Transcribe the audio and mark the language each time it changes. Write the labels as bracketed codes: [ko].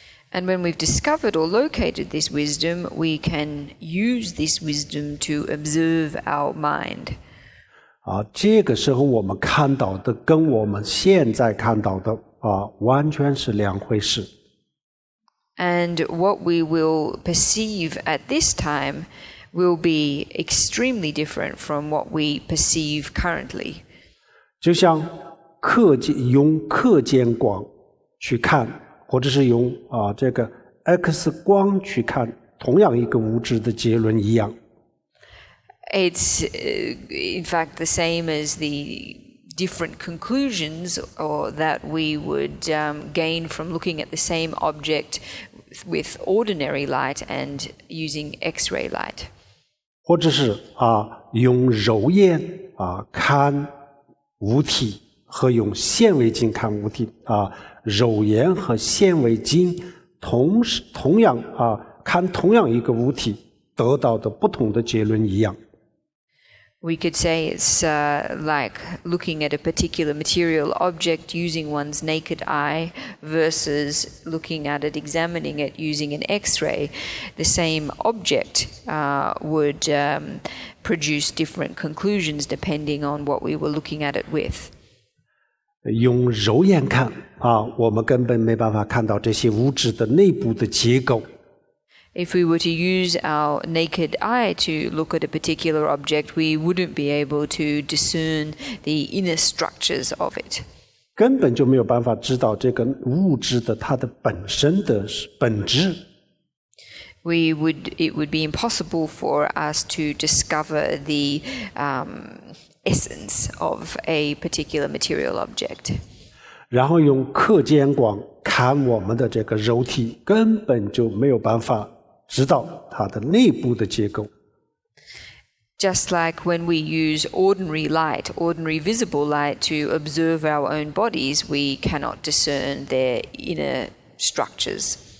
[en] And when we've discovered or located this wisdom, we can use this wisdom to observe our mind. [zh] 这个时候我们看到的跟我们现在看到的完全是两回事。 [en] And what we will perceive at this time will be extremely different from what we perceive currently. [zh] 就像用可见光去看，或者是用这个 X 光去看同样一个物质的结论一样。 [en] It's in fact the same as the different conclusions or that we would gain from looking at the same object with ordinary light and using X-ray light. [zh] 或者是用肉眼看物体和用显微镜看物体肉眼和显微镜同样看同样一个物体得到的不同的结论一样。 [en] We could say it's like looking at a particular material object using one's naked eye versus looking at it, examining it using an X-ray. The same object would produce different conclusions depending on what we were looking at it with. [zh] 用肉眼看我们根本没办法看到这些物质的内部的结构。 [en] If we were to use our naked eye to look at a particular object, we wouldn't be able to discern the inner structures of it. [zh] 根本就没有办法知道这个物质的它的本身的本质。 [en] It would be impossible for us to discover the essence of a particular material object. [zh] 然后用可见光看我们的这个肉体，根本就没有办法知道它的内部的结构。 [en] Just like when we use ordinary light, ordinary visible light to observe our own bodies, we cannot discern their inner structures.